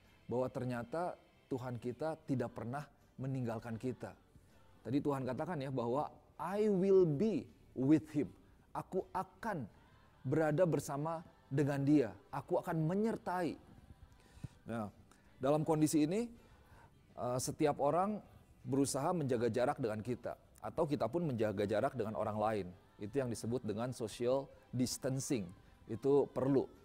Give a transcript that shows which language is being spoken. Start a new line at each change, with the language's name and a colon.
Indonesian: Bahwa ternyata Tuhan kita tidak pernah meninggalkan kita. Tadi Tuhan katakan ya bahwa
English: I will be with him.
Indonesian: Aku akan berada bersama dengan dia. Aku akan menyertai. Nah, dalam kondisi ini setiap orang berusaha menjaga jarak dengan kita. Atau kita pun menjaga jarak dengan orang lain. Itu yang disebut dengan social distancing. Itu perlu.